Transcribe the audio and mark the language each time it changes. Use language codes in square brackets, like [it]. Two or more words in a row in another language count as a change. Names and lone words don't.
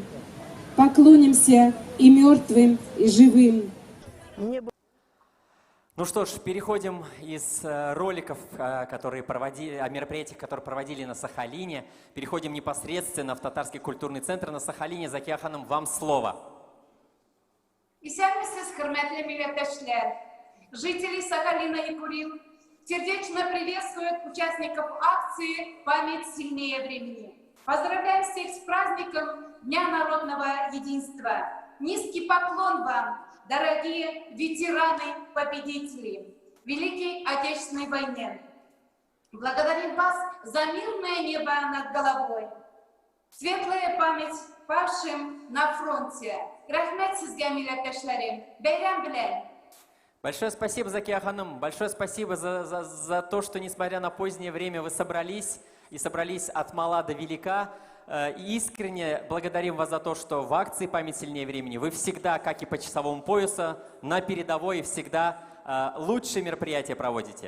[ru] Поклонимся и мертвым, и живым. Ну что ж, переходим из роликов, о мероприятиях, которые проводили на Сахалине, переходим непосредственно в Татарский культурный центр на Сахалине. Закия Ханым, вам слово. [tt] Исәнмесез, хөрмәтле милләттәшләр! [ru] Жители Сахалина и Курил сердечно приветствуют участников акции «Память сильнее времени». Поздравляем всех с праздником Дня народного единства. Низкий поклон вам, дорогие ветераны-победители Великой Отечественной войны. Благодарим вас за мирное небо над головой. Светлая память павшим на фронте. [tt] Рахмет сезгә, милләттәшләрем. Бәйрәм белән. [ru] Большое спасибо, Закия Ханым. Большое спасибо за то, что, несмотря на позднее время, вы собрались от мала до велика. И искренне благодарим вас за то, что в акции «Память сильнее времени» вы всегда, как и по часовому поясу, на передовой и всегда лучшие мероприятия проводите.